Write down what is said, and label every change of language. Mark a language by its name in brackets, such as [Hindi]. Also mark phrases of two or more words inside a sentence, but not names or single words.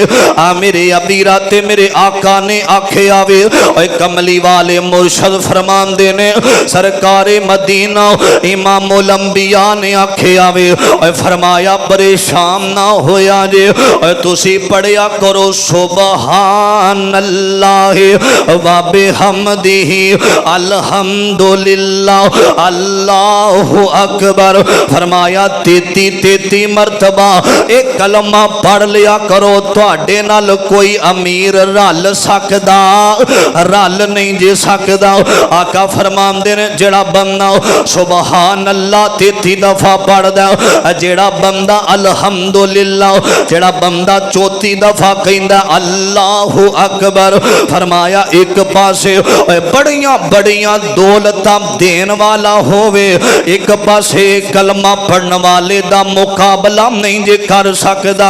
[Punjabi] میرے ابیرا تے میرے آقا نے آکھے آوے، کملی والے مرشد فرماندے نے، سرکارِ مدینہ امام الانبیاء نے آکھے آوے، فرمایا پریشان نہ ہویا جے، تسی پڑھیا کرو [Arabic] سبحان الله وبحمده الحمد لله الله أكبر. [Punjabi] فرمایا 33 مرتبہ ایک کلمہ پڑھ لیا کرو، تہاڈے نال کوئی امیر رل سکدا، رل نہیں جے سکدا. آقا فرماندے نے جیہڑا بندہ [Arabic] سبحان الله [Punjabi] 33 دفعہ پڑھدا، جیہڑا بندہ الحمدللہ، جیہڑا بندہ 34 دفعہ کہندا [Arabic] الله أكبر, [Punjabi] فرمایا ایک پاسے وڈیاں وڈیاں دولتاں دین والا ہووے، ایک پاسے کلمہ پڑھن والے دا مقابلہ نہیں جے کر سکدا.